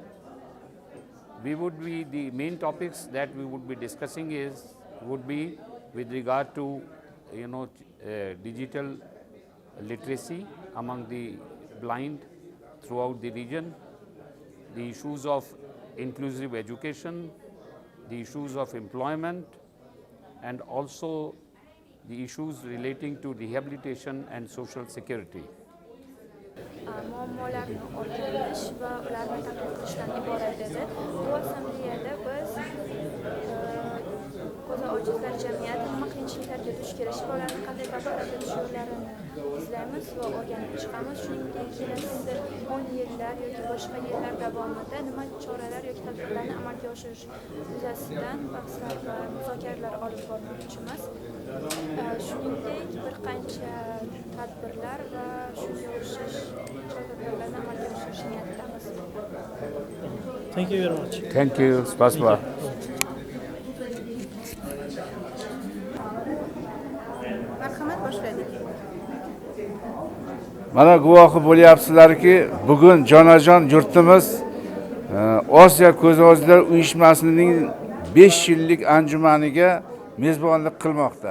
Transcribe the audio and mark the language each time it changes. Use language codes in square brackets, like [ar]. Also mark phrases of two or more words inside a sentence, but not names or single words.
[en] The main topics that we would be discussing would be with regard to digital literacy among the blind throughout the region, the issues of inclusive education, the issues of employment, and also the issues relating to rehabilitation and social security. [uz] muammolarni o'rganish va ularni tahlil qilishdan iborat edi. Bu assambleyada biz ko'zi ojizlar jamiyati nima qiyinchiliklarga duch kelishi va ularni qanday bartaraf etish yo'llarini izlaymiz va o'rganib chiqamiz. Shuningdek, kelasi 10 yillar yoki boshqa yillar davomida nima choralar yoki tadbirlarni amalga oshirish yuzasidan bahslar va muzokaralar olib bormoqchimiz. Shuningdek, bir qancha tadbirlar va shunga o'xshash tadbirlarni amalga oshirish niyatidamiz. [en] Thank you very much. Thank you. Spasiba. [uz] Marhamat, boshladik. Mana guvohi bo'lyapsizlarki, bugun jonajon yurtimiz Osiyo ko'zojizlar uyushmasining 5 yillik anjumaniga mezbonlik qilmoqda.